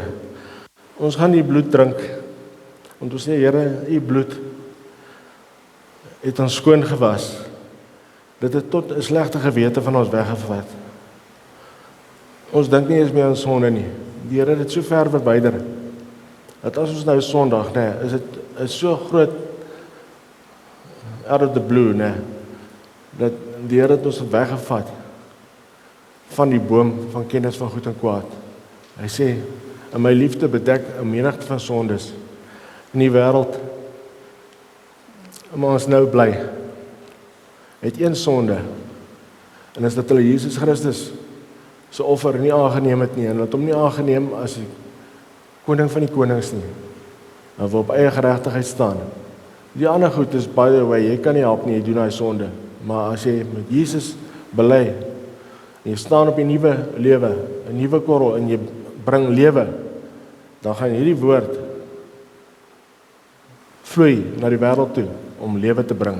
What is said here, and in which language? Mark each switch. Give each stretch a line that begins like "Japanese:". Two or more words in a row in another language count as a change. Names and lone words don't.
Afrikaans: Ons gaan die bloed drink. Want ons sê Here, u bloed het ons skoon gewas. Dit het tot 'n slegte gewete van ons weggevat. Ons dink nie eens meer aan sonde nie. Die Here het dit so ver verwyder dat as ons nou Sondag, is dit so groot
English: out of the blue,
Afrikaans: dat die Here het ons weggevat van die boom van kennis van goed en kwaad. Hy sê, in my liefde bedek 'n menigte van sondes in die wêreld, maar ons nou bly, het een sonde, en is dat hulle Jesus Christus se offer nie aangeneem het nie, en het hom nie aangeneem as die koning van die konings nie, en wil op eie geregtigheid staan. Die ander goed is,
English: by the way,
Afrikaans: jy kan nie help nie, jy doen daai sonde, maar as jy met Jesus bely, en jy staan op die nuwe lewe, 'n nuwe korrel, en jy bring lewe, dan gaan hierdie woord vloei na die wêreld toe, om lewe te bring.